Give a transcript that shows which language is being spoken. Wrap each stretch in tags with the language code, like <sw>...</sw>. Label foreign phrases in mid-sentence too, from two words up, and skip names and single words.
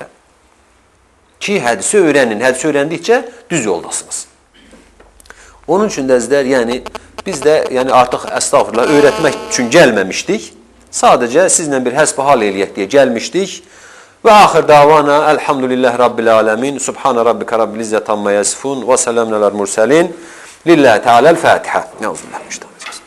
<az>Ki, hədisi öyrənin. Hədisi öyrəndikcə düz yoldasınız. Onun üçün də əzlər, yəni, biz də artıq əstağfurullah öyrətmək üçün gəlməmişdik. Sadəcə sizlə bir həsbəhal eləyək deyə gəlmişdik.</az> <ar>Və آخر دعوانا الحمد لله رب العالمين. سبحان ربك رب العزة عما يصفون وسلام على المرسلين. لله تعالى الفاتحة. Neuzubillahmişdən.</ar>